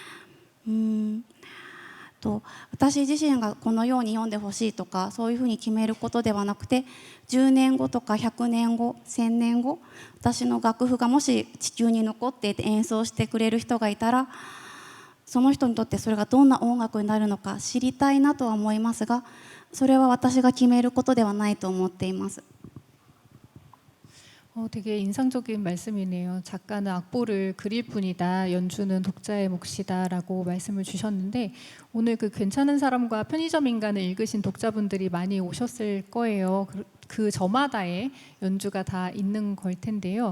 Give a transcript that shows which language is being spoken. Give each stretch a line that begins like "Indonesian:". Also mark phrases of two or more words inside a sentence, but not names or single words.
Japanese: 私自身がこのように読んでほしいとかそういうふうに決めることではなくて、10年後とか100年後1000年後、私の楽譜がもし地球に残っていて演奏してくれる人がいたら、その人にとってそれがどんな音楽になるのか知りたいなとは思いますが、それは私が決めることではないと思っています。
Korean: 되게 인상적인 말씀이네요. 작가는 악보를 그릴 뿐이다, 연주는 독자의 몫이다라고 말씀을 주셨는데, 오늘 그 괜찮은 사람과 편의점 인간을 읽으신 독자분들이 많이 오셨을 거예요. 그 저마다의 연주가 다 있는 걸 텐데요.